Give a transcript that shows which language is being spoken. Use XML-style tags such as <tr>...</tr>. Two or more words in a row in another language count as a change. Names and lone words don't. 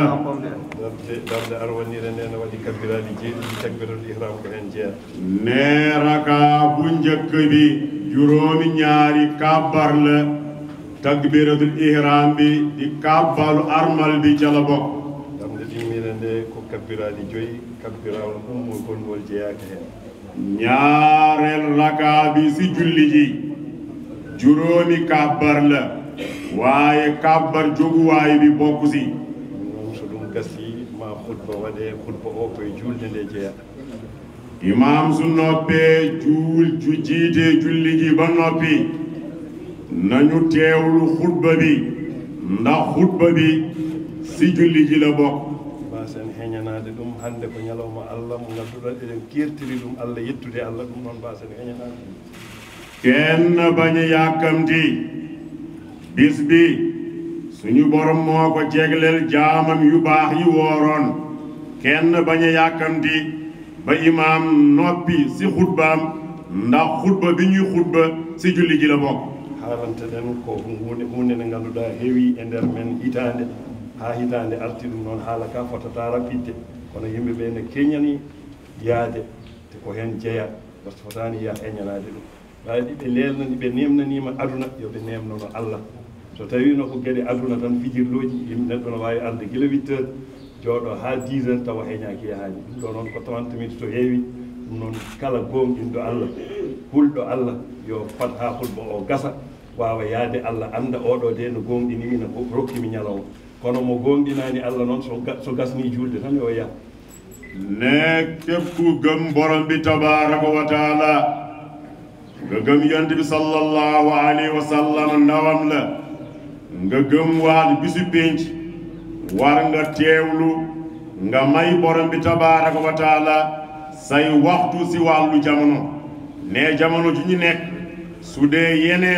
<ff>darde arwanire nene waɗi kabbiraɗi jeeɗiɗi</ff> <ar>تكبيرة الإحرام</ar> <ff>ko hen jeeya</ff> <wo>ne raka bu njëkk bi juróomi ñaari kabbar la</wo> <ar>تكبيرة الإحرام</ar> <wo>bi di kabbalu armal bi ca la bokk</wo> <ff>darde ɗimmire nde ko kabbiraɗi joyi kabbirawol ummul gongol jeeyaka hen</ff> <wo>ñaareel raka bi si julli ji juróomi kabbar la waaye kabbar joguwaay bi bokk si</wo> <ff>noon so ɗum gasi ma khutba waɗe khutba o koye julde nde jeeya</ff> <wo>imam su noppee jiite julli ji ba noppi nañu teewlu xutba bi ndax xutba bi si julli ji la bokk</wo> <ff>mbasen heñanade ɗum hande ko ñalawma allah mo ganduɗa eɗen kertiri ɗum allah yettude allah ɗum noon mbasen heñanade</ff> <wo>kenn bañ a yàkkamti bis bi suñu borom moo ko jegleel jaamam yu baax yi wooroon kenn bañ a yàkkamti ba imaam noppi si xutbaam ndax xutba bi ñuy xutba si julli ji la bokk</wo> <ff>haalante ɗen ko hunde nde ganduɗa heewi e nder men hitande ha hitande arti ɗum noon haala ka fotata raɓɓidde kono yimɓeɓe ne keñani yaade te ko hen jeeya wasta fotani yiya heñanade ɗum wawi ɗiɓe lelnani ɓe nemnanima aduna yoɓe nemnono allah so tawi no ko gueɗe aduna tan fijirloji yimɓe neɗɗo no wawi arde guila 8 heures jooɗo ha 10 heures tawa heñaki yahani ɗum ɗo noon ko 30 minutes to heewi ɗum noon kala gonɗinɗo allah hulɗo allah yo fat ha hulɓo o gasa wawa yaade allah anda oɗo de no gonɗinimi no rokkimi ñalawo kono mo gonɗinani allah noon so gasni julde tan yo yaha</ff> <wo>ne képp ku gëm borom bi</wo> <ar>تبارك وتعالى</ar> <wo>nga gëm yonent bi</wo> <ar>صلى الله عليه وسلم</ar> <wo>ndawam la nga gëm waal bisu pénc war nga teewlu nga may borom bi</wo> <ar>تبارك وتعالى</ar> <wo>say waxtu si wàllu jamono ne jamono ju ñu nekk su dee yeneen</wo>